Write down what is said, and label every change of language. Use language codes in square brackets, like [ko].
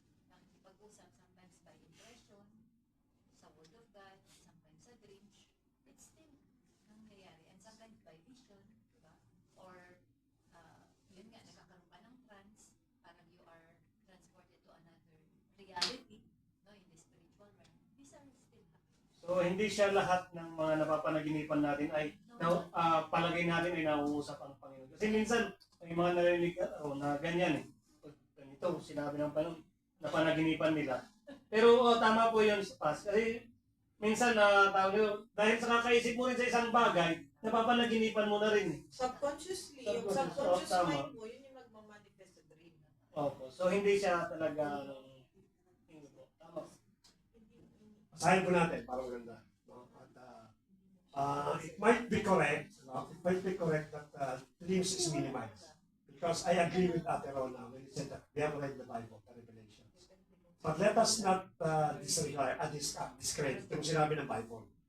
[tl] Nakikipag-usap [en] sometimes by impression, sa Word of God, sometimes sa dreams. It's still [tl] nangyayari. [en] And sometimes by vision, diba? [tl] Or yun nga, nagkakaroon ka ng trance, [en] parang you are transported to another reality, no, in the spiritual realm. These are still happening. [tl] So hindi siya lahat ng mga napapanaginipan natin ay palagay natin ay nauusap ang Panginoon. Kasi minsan, may mga narinig na ganyan eh. Ganito, sinabi ng Panginoon, napanaginipan nila. Pero tama po yun sa past. Kasi minsan, dahil sa kakaisip mo rin sa isang bagay, napapanaginipan mo na rin eh. Subconsciously, yung subconscious mind mo, yun yung magmamanifest sa dream. Opo. So hindi siya talaga tama. Basahin ko natin para maganda. No? [en] At, it might be correct, that dreams is minimized. Because I agree with Ate Rona when he said that we have read the Bible, the Revelations. But let us not discredit [tl] yung sinabi ng [en] Bible.